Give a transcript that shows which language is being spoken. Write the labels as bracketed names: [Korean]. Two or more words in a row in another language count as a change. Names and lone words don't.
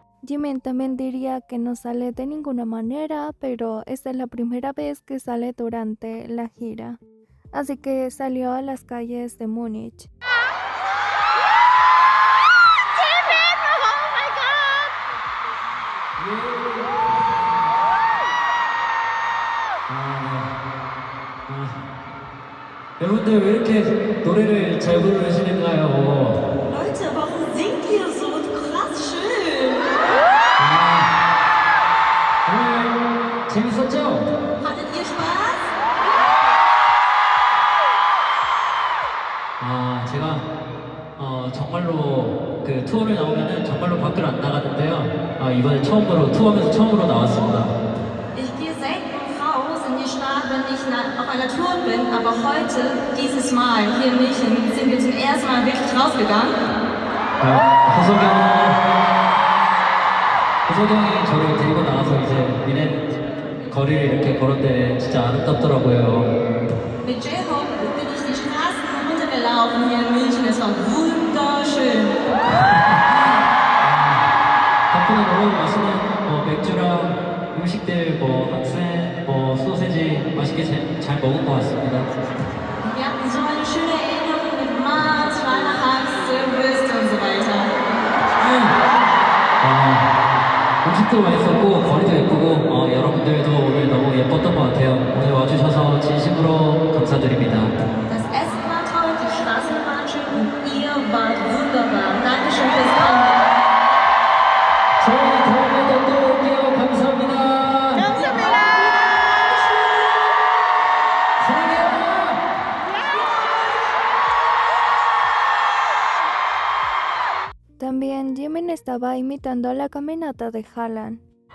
[Spanish] Jimin también diría que no sale de ninguna manera, pero esta es la primera vez que sale durante la gira. Así que salió a las calles de Múnich. [Korean] 여러분들 왜 이렇게 노래를 잘 부르시는가요? [German] Leute, warum singt ihr so krass schön? [Korean] 오늘 재밌었죠? [German] Hattet ihr Spaß? [Korean] 제가 정말로 그 투어를 나오면은 정말로 밖을 안 나가는데요. 이번에 처음으로 투어하면서 처음으로 나왔습니다. [German] Ich gehe selten raus in die Stadt, wenn ich auf einer Tour bin, aber heute, dieses Mal, hier in München, sind wir zum ersten Mal wirklich rausgegangen. [Korean] 호석형이 저를 데리고 나와서 이제 미넨 거리를 이렇게 걸었는데 진짜 아름답더라고요. [German] Mit J-Hope bin ich die Straßen runtergelaufen hier in München. Es war wunderschön. [Korean] 덕분에 너무 맛있는 맥주랑 음식들, 학생, 소세지 맛있게 잘 먹은 것 같습니다. [German] Wir hatten so eine schöne Erinnerung mit Mars, Weihnachtsfest und so weiter. [Korean] 음식도 맛있었고 거리도 예쁘고 여러분들도 오늘 너무 예뻤던 것 같아요. 오늘 와주셔서 진심으로 감사드립니다. [German] Das Essen war toll, die Straßen waren schön und ihr wart wunderbar. Dankeschön fürs Kommen. [Korean] 저희 다음에도 또 올게요. 감사합니다. 감사합니다. 사랑해요. [Spanish] También Jimin estaba imitando la caminata de Haaland.